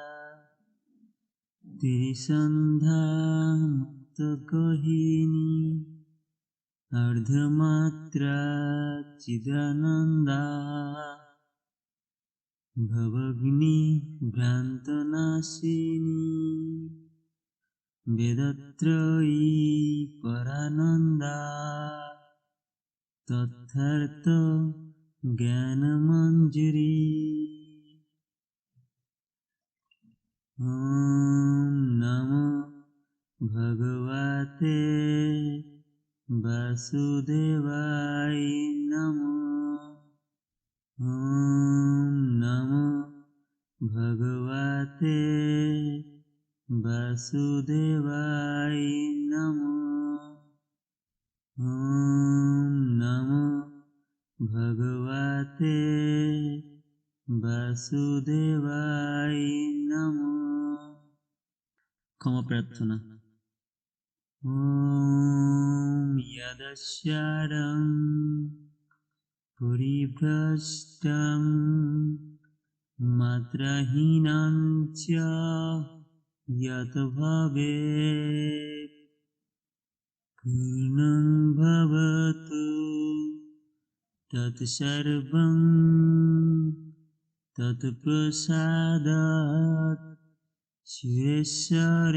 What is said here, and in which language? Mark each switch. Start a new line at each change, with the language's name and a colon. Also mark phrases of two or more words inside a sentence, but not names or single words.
Sanskrit: ত্রিসন্ধ্যা মুক্তগহিনী অর্ধমাত্রা চিদানন্দা ভবগ্নি ভ্রান্তনাশিনী বেদত্রয়ী পরানন্দা তথার্থ জ্ঞানমঞ্জুরি। ওম নমো ভগবতে বাসুদেবায় নমো। ওম নমো ভগবতে বাসুদেবায় নমো। ওম নমো ভগবতে বাসুদেবায় নমো।
Bangla: ক্ষমা প্রার্থনা।
Sanskrit: ওম যদস্যারং পরিভ্রষ্টং মাত্রাহীনং চ যৎ ভবেৎ পূর্ণং ভবতু তৎসর্বং তৎপ্রসাদাৎ সুরেশ্বরেয়।